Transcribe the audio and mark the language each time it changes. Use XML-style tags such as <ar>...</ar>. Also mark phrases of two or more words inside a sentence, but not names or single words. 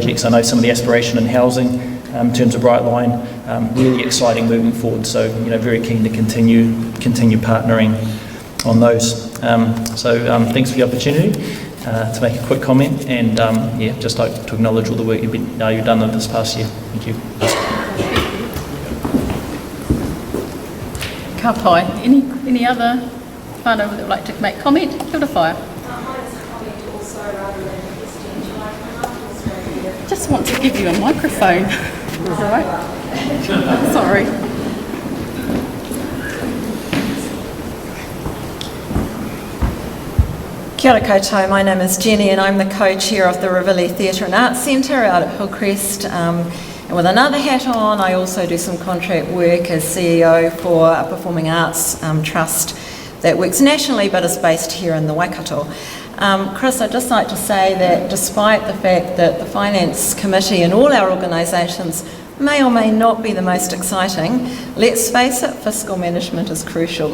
<en>I know some of the aspiration in housing in terms of Bright Line, really exciting moving forward. So, very keen to continue partnering on those. Thanks for the opportunity to make a quick comment, and just like to acknowledge all the work you've done this past year. Thank you.</en> <mi>Ka pai.</mi> <en>Any other whānau that would like to make comment?</en> <mi>Kia ora whaia.</mi> <en>Just want to give you a microphone. Is that right? Sorry.</en> <mi>Kia ora koutou,</mi> <en>my name is Jenny and I'm the co-chair of the Rivoli Theatre and Arts Centre out at Hillcrest. And with another hat on, I also do some contract work as CEO for a performing arts trust that works nationally but is based here in the Waikato. Chris, I'd just like to say that despite the fact that the Finance Committee and all our organisations may or may not be the most exciting, let's face it, fiscal management is crucial.</en>